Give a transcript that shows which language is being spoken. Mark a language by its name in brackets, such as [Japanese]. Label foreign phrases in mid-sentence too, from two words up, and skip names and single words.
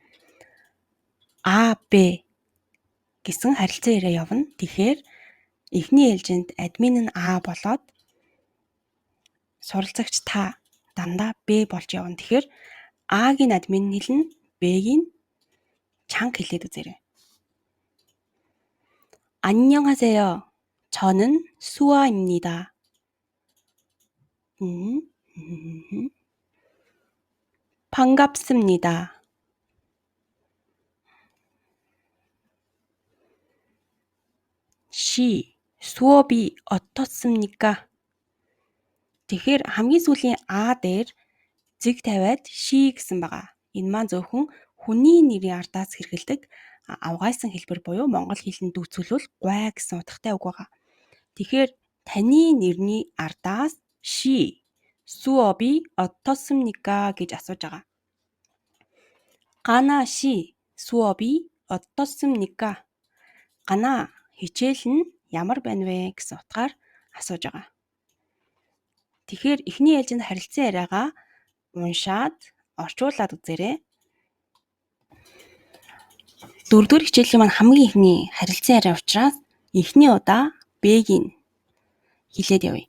[Mongolian] А, Б гэсэн харилцаа яриа явна. Тэгэхээр эхний ээлжинд админ нь А болоод суралцагч та дандаа Б болж явна. Тэгэхээр А-гийн админ нь хэлнэ, Б-гийн чанга хэлээд үзээрэй. [Korean] 안녕하세요. 저는 수아입니다. 반갑습니다. 시, 수업이 어떻습니까? [Mongolian] Тэгэхээр хамгийн сүүлийн А дээр зэг тавиад ши гэсэн байгаа. Энэ маань зөвхөн хүний нэрийн ардаас хэрэгэлдэг авгайсан хэлбэр буюу монгол хэлэнд дүүцүүлвэл гуай гэсэн утгатай үг байгаа. Тэгэхээр таны нэрний ардаас ши, [Korean] 수업이 어떻습니까 [Mongolian] гэж асууж байгаа. [Korean] 가나 시, 수업이 어떻습니까? [Mongolian] Гана хичээл нь ямар байна вэ гэсэн утгаар асууж байгаа. Тэгэхээр эхний ээлжинд харилцан яриагаа уншаад орчуулад үзээрэй. Дөрөвдүгээр хичээлийн маань хамгийн ихний харилцан яриа учраас эхний удаа Б-гийн хэлээд явъя.